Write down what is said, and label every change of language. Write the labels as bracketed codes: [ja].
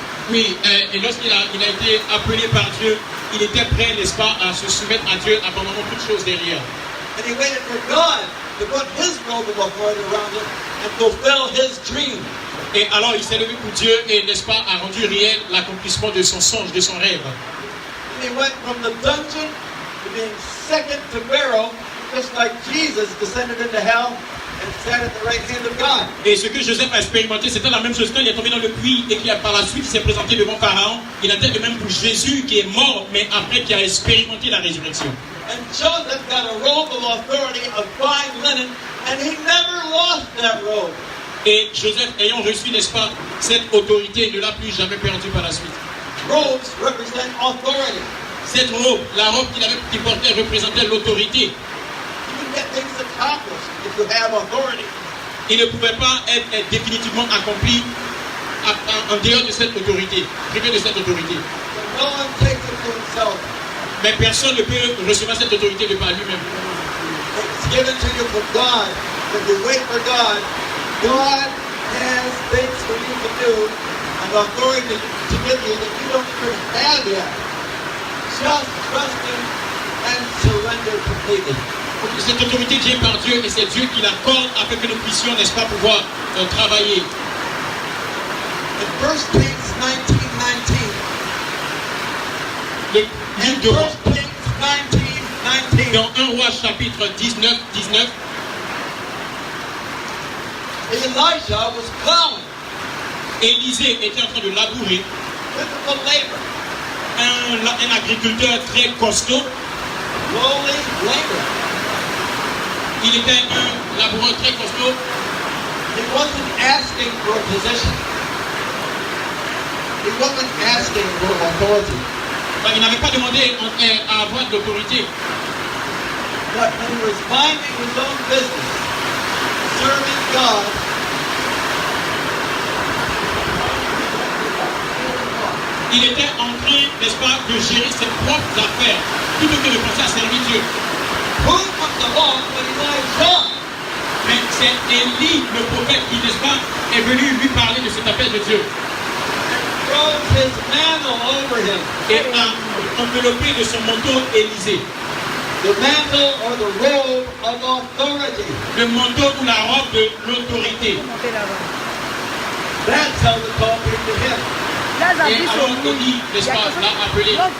[fr] Oui, et lorsqu'il a été appelé par Dieu, il était prêt, n'est-ce pas, à se soumettre à Dieu, abandonnant toutes choses derrière. [en] And he waited for God to put his robe of authority around him and fulfill his dream. [fr] Et alors il s'est levé pour Dieu et, n'est-ce pas, a rendu réel l'accomplissement de son songe, de son rêve. [en] And he went from the dungeon to being second to Pharaoh, just like Jesus descended into hell and sat at the right hand of God. [fr] Et ce que Joseph a expérimenté, c'était la même chose quand il est tombé dans le puits et qui a par la suite s'est présenté devant Pharaon. Il a fait de même pour Jésus qui est mort, mais après qui a expérimenté la résurrection. [en] And Joseph got a robe of authority of fine linen, and he never lost that robe. [fr] Et Joseph, ayant reçu, n'est-ce pas, cette autorité, ne l'a plus jamais perdue par la suite. [en] Robes represent authority. [fr] Cette robe, la robe qu'il portait représentait l'autorité. [en] You can get things accomplished if you have authority. [fr] Il ne pouvait pas être définitivement accompli en dehors de cette autorité, privé de cette autorité. [en] So no one takes it to himself. [fr] Mais personne ne peut recevoir cette autorité de par lui-même. [en] It's given to you from God. If you wait for God, God has things for you to do and authority to give you that you don't even have yet. Just trust Him and surrender completely. [fr] Cette autorité vient par Dieu et c'est Dieu qui l'accorde afin que nous puissions, n'est-ce pas, pouvoir travailler. [en] In 1 Kings 19:19, [fr] Le livre de Rois, [en] 1 Kings 19:19, [fr] dans 1 Roi chapitre 19, [en] Elijah was plowing, [fr] Élisée était en train de labourer, [en] difficult labor, [fr] un agriculteur très costaud. [en] lowly labor. [fr] Il était un laboureur très costaud. [en] He wasn't asking for a position. He wasn't asking for authority. [fr] Enfin, il n'avait pas demandé à avoir de l'autorité. [en] But when he was minding his own business, serving God, [fr] Il était en train, n'est-ce pas, de gérer ses propres affaires, plutôt que de penser à servir Dieu. [en] who comes along but Elijah? [fr] Mais c'est Élie, le prophète, qui, n'est-ce pas, est venu lui parler de cet appel de Dieu. [en] And throws his mantle over him. [fr] Et a enveloppé de son manteau Élisée. [en] The mantle or the robe of authority. [fr] Le manteau ou la robe de l'autorité. Montez là-bas. [en] That's how the call came to him. [fr] Et alors Élie, n'est-ce pas, l'a appelé.